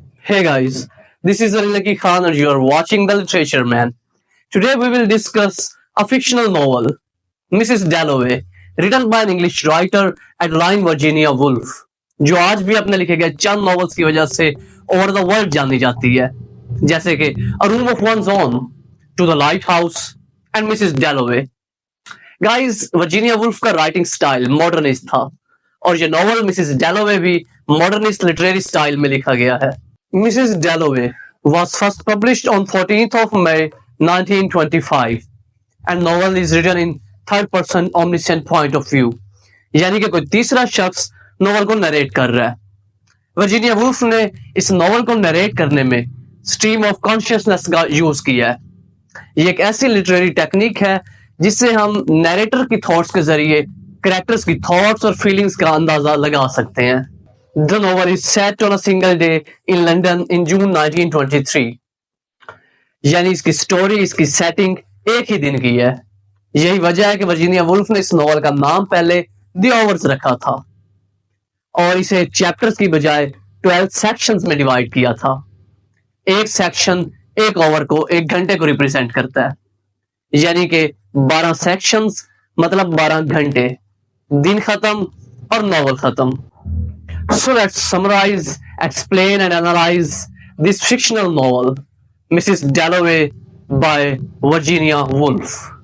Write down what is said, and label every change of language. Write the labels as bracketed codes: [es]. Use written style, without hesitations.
[en] Hey guys, this is Ali Lucky Khan and you are watching The Literature Man. Today we will discuss a fictional novel, Mrs. Dalloway, written by an English writer Adeline Virginia Woolf, [hi] जो आज भी अपने लिखे गए चंद novels की वजह से over the world जानी जाती है, जैसे कि A Room of One's Own, To the Lighthouse and Mrs. [en] Dalloway. [hi] Guys, Virginia Woolf का राइटिंग स्टाइल मॉडर्निस्ट था और ये नॉवल मिसेस डैलोवे भी मॉडर्निस्ट लिटरेरी स्टाइल में लिखा गया है. [en] Mrs Dalloway was first published on 14th of May 1925 and novel is written in third person omniscient point of view, [hi] यानी कि कोई तीसरा शख्स नॉवल को नरेट कर रहा है. वर्जीनिया वुल्फ ने इस नॉवल को नरेट करने में स्ट्रीम ऑफ कॉन्शियसनेस का यूज किया है. ये एक ऐसी लिटरेरी टेक्निक है जिससे हम नैरेटर की थॉट्स के जरिए कैरेक्टर्स की थॉट्स और फीलिंग्स का अंदाजा लगा सकते हैं. [en] The novel is set on a single day in London in June 1923. [hi] यानी इसकी स्टोरी, इसकी सेटिंग एक ही दिन की है. यही वजह है कि वर्जीनिया वुल्फ ने इस नॉवल का नाम पहले द आवर्स रखा था और इसे चैप्टर्स की बजाय 12 सेक्शंस में डिवाइड किया था. एक सेक्शन एक आवर को, एक घंटे को रिप्रेजेंट करता है, यानी कि 12 सेक्शंस मतलब 12 घंटे. दिन खत्म और नॉवल खत्म. [en] So let's summarize, explain and analyze this fictional novel, Mrs. Dalloway by Virginia Woolf.